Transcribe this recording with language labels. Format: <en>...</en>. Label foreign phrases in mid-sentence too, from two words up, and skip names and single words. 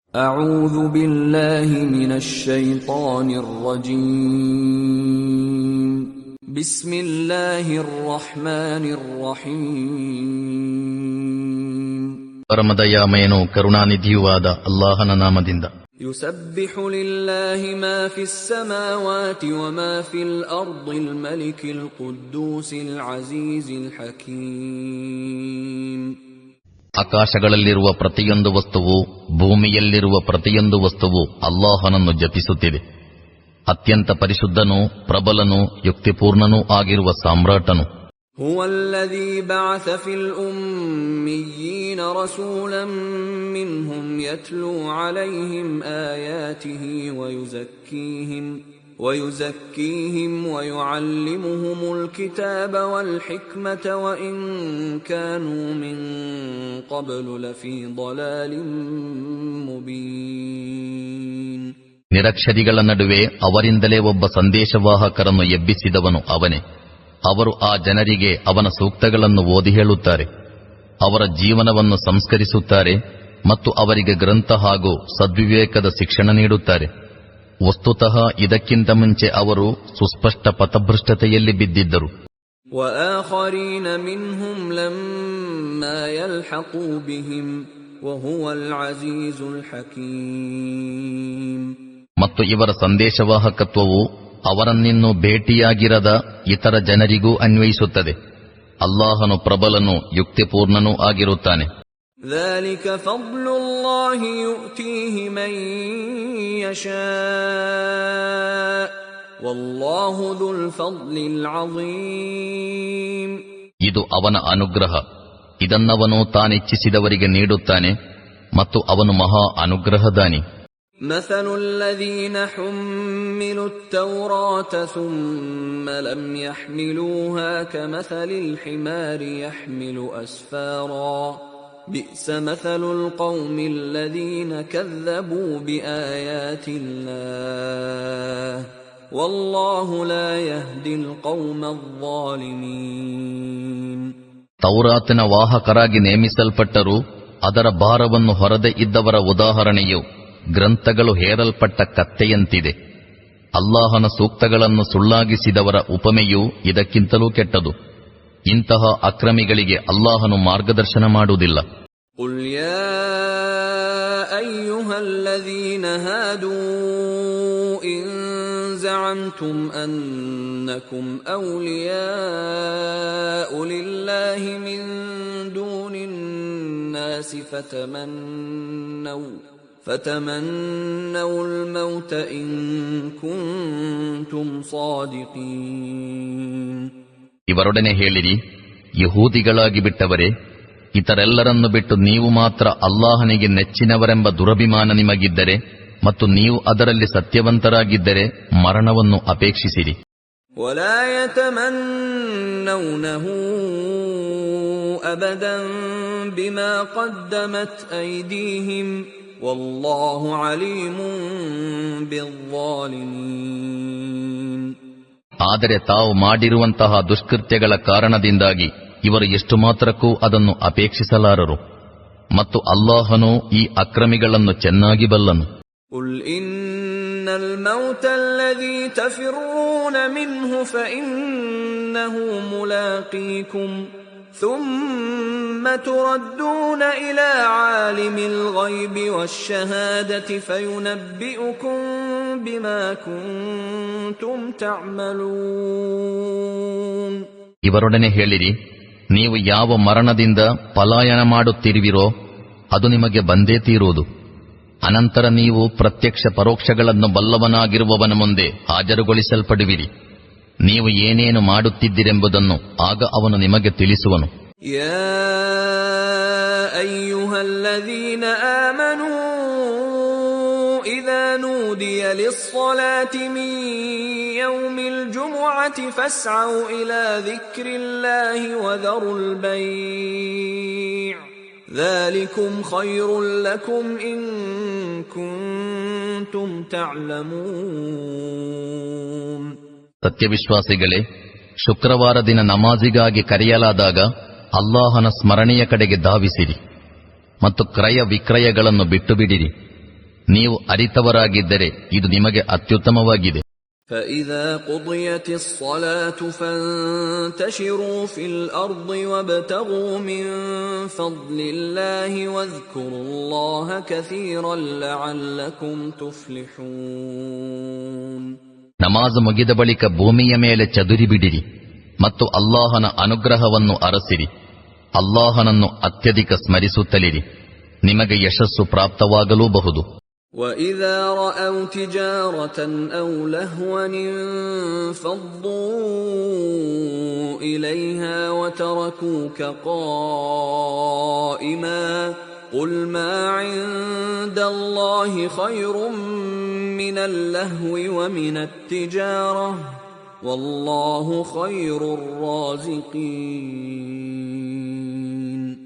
<ar>أعوذ بالله من الشيطان الرجيم بسم الله الرحمن الرحيم</ar> <kn>ಪರಮದಯಾಮಯನೂ ಕರುಣಾನಿಧಿಯೂ ಆದ ಅಲ್ಲಾಹನ ನಾಮದಿಂದ.</kn> <ar>يسبح لله ما في السماوات وما في الأرض الملك القدوس العزيز الحكيم.</ar> <kn>ಆಕಾಶಗಳಲ್ಲಿರುವ ಪ್ರತಿಯೊಂದು ವಸ್ತುವು, ಭೂಮಿಯಲ್ಲಿರುವ ಪ್ರತಿಯೊಂದು ವಸ್ತುವು ಅಲ್ಲಾಹನನ್ನು ಜಪಿಸುತ್ತಿದೆ. ಅತ್ಯಂತ ಪರಿಶುದ್ಧನೂ ಪ್ರಬಲನೂ ಯುಕ್ತಿಪೂರ್ಣನೂ ಆಗಿರುವ ಸಾಮ್ರಾಟನು.</kn> <ar>هو الذي بعث في الأميين رسولا منهم يتلو عليهم آياته ويزكيهم ويعلمهم الكتاب والحكمة وإن كانوا من قبل لفي ضلال مبين.</ar> <kn>ನಿರಕ್ಷರಿಗಳ ನಡುವೆ ಅವರಿಂದಲೇ ಒಬ್ಬ ಸಂದೇಶವಾಹಕರನ್ನು ಎಬ್ಬಿಸಿದವನು ಅವನೇ. ಅವರು ಆ ಜನರಿಗೆ ಅವನ ಸೂಕ್ತಗಳನ್ನು ಓದಿ ಹೇಳುತ್ತಾರೆ, ಅವರ ಜೀವನವನ್ನು ಸಂಸ್ಕರಿಸುತ್ತಾರೆ ಮತ್ತು ಅವರಿಗೆ ಗ್ರಂಥ ಹಾಗೂ ಸದ್ವಿವೇಕದ ಶಿಕ್ಷಣ ನೀಡುತ್ತಾರೆ. ವಸ್ತುತಃ ಇದಕ್ಕಿಂತ ಮುಂಚೆ ಅವರು ಸುಸ್ಪಷ್ಟ ಪಥಭ್ರಷ್ಟತೆಯಲ್ಲಿ ಬಿದ್ದಿದ್ದರು.</kn> <ar>وآخرين منهم لما يلحقوا بهم وهو العزيز الحكيم.</ar> <kn>ಮತ್ತು ಇವರ ಸಂದೇಶವಾಹಕತ್ವವು ಅವರನ್ನಿನ್ನೂ ಭೇಟಿಯಾಗಿರದ ಇತರ ಜನರಿಗೂ ಅನ್ವಯಿಸುತ್ತದೆ. ಅಲ್ಲಾಹನು ಪ್ರಬಲನೂ ಯುಕ್ತಿಪೂರ್ಣನೂ ಆಗಿರುತ್ತಾನೆ.</kn> <ar>ذلك فضل الله يؤتيه من يشاء والله ذو الفضل العظيم.</ar> <kn>ಇದು ಅವನ ಅನುಗ್ರಹ. ಇದನ್ನವನು ತಾನಿಚ್ಛಿಸಿದವರಿಗೆ ನೀಡುತ್ತಾನೆ ಮತ್ತು ಅವನು ಮಹಾ ಅನುಗ್ರಹದಾನಿ.</kn> <ar>مثل الذين حملوا التوراة ثم لم يحملوها كمثل الحمار يحمل أسفارا بئس مثل القوم الذين كذبوا بآيات الله والله لا يهدي القوم الظالمين.</ar> <kn>ತೌರಾತಿನ ವಾಹಕರಾಗಿ ನೇಮಿಸಲ್ಪಟ್ಟರೂ ಅದರ ಭಾರವನ್ನು ಹೊರದೆ ಇದ್ದವರ ಉದಾಹರಣೆಯು ಗ್ರಂಥಗಳು ಹೇರಲ್ಪಟ್ಟ ಕತ್ತೆಯಂತಿದೆ. ಅಲ್ಲಾಹನ ಸೂಕ್ತಗಳನ್ನು ಸುಳ್ಳಾಗಿಸಿದವರ ಉಪಮೆಯೂ ಇದಕ್ಕಿಂತಲೂ ಕೆಟ್ಟದು. ಇಂತಹ ಅಕ್ರಮಿಗಳಿಗೆ ಅಲ್ಲಾಹನು ಮಾರ್ಗದರ್ಶನ ಮಾಡುವುದಿಲ್ಲ.</kn> <ar>قُلْ يَا أَيُّهَا الَّذِينَ هَادُوا إِن زَعَمْتُمْ أَنَّكُمْ أَوْلِيَاءُ لِلَّهِ مِن دُونِ النَّاسِ فتمنوا الموت إن كنتم صادقين.</ar> <kn>ಇವರೊಡನೆ ಹೇಳಿರಿ, ಯಹೂದಿಗಳಾಗಿ ಬಿಟ್ಟವರೇ, ಇತರೆಲ್ಲರನ್ನು ಬಿಟ್ಟು ನೀವು ಮಾತ್ರ ಅಲ್ಲಾಹನಿಗೆ ನೆಚ್ಚಿನವರೆಂಬ ದುರಭಿಮಾನ ನಿಮಗಿದ್ದರೆ ಮತ್ತು ನೀವು ಅದರಲ್ಲಿ ಸತ್ಯವಂತರಾಗಿದ್ದರೆ ಮರಣವನ್ನು ಅಪೇಕ್ಷಿಸಿರಿ.</kn> <ar>ولا يتمنونه أبدا بما قدمت أيديهم والله عليم بالظالمين.</ar> <kn>ಆದರೆ ತಾವು ಮಾಡಿರುವಂತಹ ದುಷ್ಕೃತ್ಯಗಳ ಕಾರಣದಿಂದಾಗಿ ಇವರು ಎಷ್ಟು ಮಾತ್ರಕ್ಕೂ ಅದನ್ನು ಅಪೇಕ್ಷಿಸಲಾರರು ಮತ್ತು ಅಲ್ಲಾಹನು ಈ ಅಕ್ರಮಿಗಳನ್ನು ಚೆನ್ನಾಗಿ ಬಲ್ಲನು.</kn> <ar>قُلْ إِنَّ الْمَوْتَ الَّذِي تَفِرُّونَ مِنْهُ فَإِنَّهُ مُلَاقِيكُمْ ثُمَّ تُرَدُّونَ إِلَى عَالِمِ الْغَيْبِ وَالشَّهَادَةِ فَيُنَبِّئُكُم بِمَا كُنتُمْ تَعْمَلُونَ.</ar> <kn>ಇವರೊಡನೆ ಹೇಳಿರಿ, ನೀವು ಯಾವ ಮರಣದಿಂದ ಪಲಾಯನ ಮಾಡುತ್ತಿರುವಿರೋ ಅದು ನಿಮಗೆ ಬಂದೇ ತೀರುವುದು. ಅನಂತರ ನೀವು ಪ್ರತ್ಯಕ್ಷ ಪರೋಕ್ಷಗಳನ್ನು ಬಲ್ಲವನಾಗಿರುವವನ ಮುಂದೆ ಹಾಜರುಗೊಳಿಸಲ್ಪಡುವಿರಿ. ನೀವು ಏನೇನು ಮಾಡುತ್ತಿದ್ದಿರೆಂಬುದನ್ನು ಆಗ ಅವನು ನಿಮಗೆ ತಿಳಿಸುವನು.</kn> <ar>يا أيها الذين آمنوا إذا نودي للصلاة من يوم الجمعة فاسعوا إلى ذكر الله وذروا البيع ذلكم خير لكم إن كنتم تعلمون.</ar> <kn>ಸತ್ಯವಿಶ್ವಾಸಿಗಳೇ, ಶುಕ್ರವಾರ ದಿನ ನಮಾಜಿಗಾಗಿ ಕರೆಯಲಾದಾಗ ಅಲ್ಲಾಹನ ಸ್ಮರಣೆಯ ಕಡೆಗೆ ಧಾವಿಸಿರಿ ಮತ್ತು ಕ್ರಯ ವಿಕ್ರಯಗಳನ್ನು ಬಿಟ್ಟು ಬಿಡಿರಿ. ನೀವು ಅರಿತವರಾಗಿದ್ದರೆ ಇದು ನಿಮಗೆ ಅತ್ಯುತ್ತಮವಾಗಿದೆ.</kn> <ar>فَإِذَا قُضِيَتِ الصَّلَاةُ فَانتَشِرُوا فِي الْأَرْضِ وَابْتَغُوا مِن فَضْلِ اللَّهِ وَاذْكُرُوا اللَّهَ كَثِيرًا لَّعَلَّكُمْ تُفْلِحُونَ.</ar> <kn>ನಮಾಜ್ ಮುಗಿದ ಬಳಿಕ ಭೂಮಿಯ ಮೇಲೆ ಚದುರಿಬಿಡಿರಿ ಮತ್ತು ಅಲ್ಲಾಹನ ಅನುಗ್ರಹವನ್ನು ಅರಸಿರಿ. ಅಲ್ಲಾಹನನ್ನು ಅತ್ಯಧಿಕ ಸ್ಮರಿಸುತ್ತಲಿರಿ, ನಿಮಗೆ ಯಶಸ್ಸು ಪ್ರಾಪ್ತವಾಗಲೂಬಹುದು.</kn> <ar>وَإِذَا رَأَوْا تِجَارَةً أَوْ لَهْوًا انفَضُّوا إِلَيْهَا وَتَرَكُوكَ قَائِمًا قُلْ مَا عِندَ اللَّهِ خَيْرٌ مِّنَ اللَّهْوِ وَمِنَ التِّجَارَةِ وَاللَّهُ خَيْرُ الرَّازِقِينَ.</ar>